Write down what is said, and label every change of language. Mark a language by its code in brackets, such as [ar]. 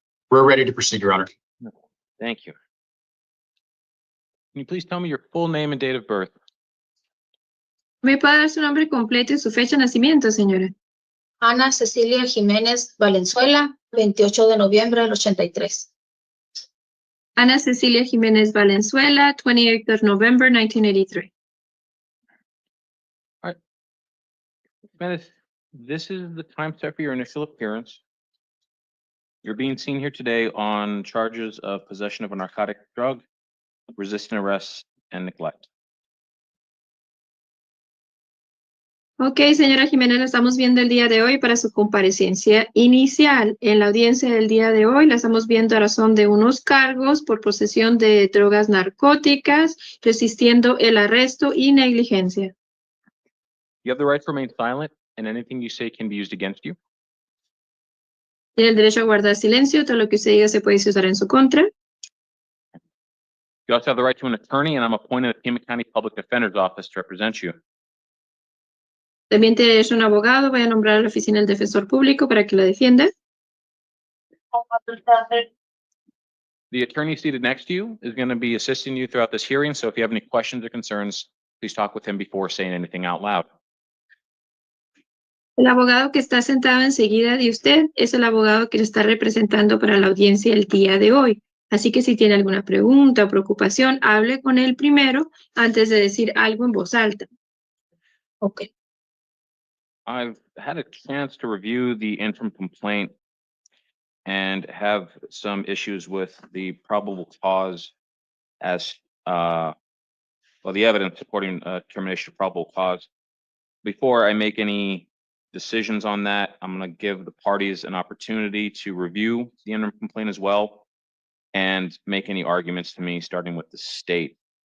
[en] We're ready to proceed, Your Honor. Thank you. Can you please tell me your full name and date of birth? [es] ¿Me puede dar su nombre completo y su fecha de nacimiento, señora? Ana Cecilia Jimenez Valenzuela, 28 de noviembre del 83. [en] Ana Cecilia Jimenez Valenzuela, 28th of November, 1983. This is the time set for your initial appearance. You're being seen here today on charges of possession of a narcotic drug, resisting arrest, and neglect. [es] Ok, señora Jiménez, la estamos viendo el día de hoy para su comparecencia inicial. En la audiencia del día de hoy la estamos viendo a razón de unos cargos por posesión de drogas narcóticas, resistiendo el arresto y negligencia. [en] You have the right to remain silent, and anything you say can be used against you. [es] Tiene el derecho a guardar silencio, todo lo que usted diga se puede usar en su contra. [en] You also have the right to an attorney, and I'm appointed at Pima County Public Defender's Office to represent you. [es] También tiene derecho a un abogado, voy a nombrar a la oficina del defensor público para que lo defienda. [en] The attorney seated next to you is going to be assisting you throughout this hearing, so if you have any questions or concerns, please talk with him before saying anything out loud. [es] El abogado que está sentado enseguida de usted es el abogado que le está representando para la audiencia el día de hoy. Así que si tiene alguna pregunta o preocupación, hable con él primero antes de decir algo en voz alta. [en] Ok. I've had a chance to review the interim complaint and have some issues with the probable cause as, well, the evidence supporting termination of probable cause. Before I make any decisions on that, I'm going to give the parties an opportunity to review the interim complaint as well and make any arguments to me, starting with the state.